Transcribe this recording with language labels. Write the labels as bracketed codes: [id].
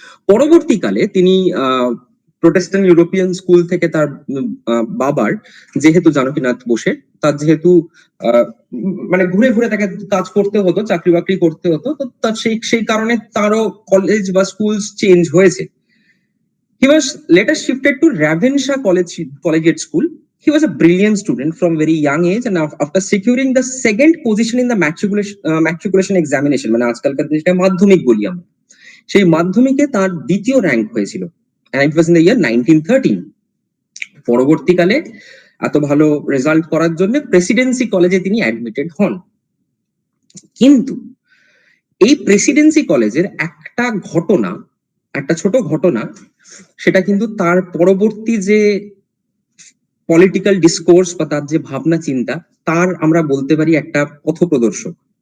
[bn] পরবর্তীকালে তিনি Protestant European school থেকে তার বাবার, যেহেতু জানকীনাথ বোসের, তার যেহেতু মানে ঘুরে ঘুরে তাকে কাজ করতে হতো, চাকরি বাকরি করতে হতো, তো তার সেই কারণে তারও কলেজ বা স্কুল চেঞ্জ হয়েছে। [en] He was later shifted to Ravenshaw Collegiate School. He was a brilliant student from very young age, and after securing the second position in the matriculation examination, [bn] মানে আজকালকার যেটা মাধ্যমিক বলি আমরা, সেই মাধ্যমিকে তার দ্বিতীয় র্যাঙ্ক হয়েছিল, [en] and it was in the year 1913. [bn] পরবর্তীকালে এত ভালো রেজাল্ট করার জন্য প্রেসিডেন্সি কলেজে তিনি অ্যাডমিটেড হন। কিন্তু এই প্রেসিডেন্সি কলেজের একটা ঘটনা, একটা ছোট ঘটনা, সেটা কিন্তু তার পরবর্তী যে পলিটিক্যাল ডিসকোর্স বা তার যে ভাবনা চিন্তা, তার আমরা বলতে পারি একটা পথপ্রদর্শক।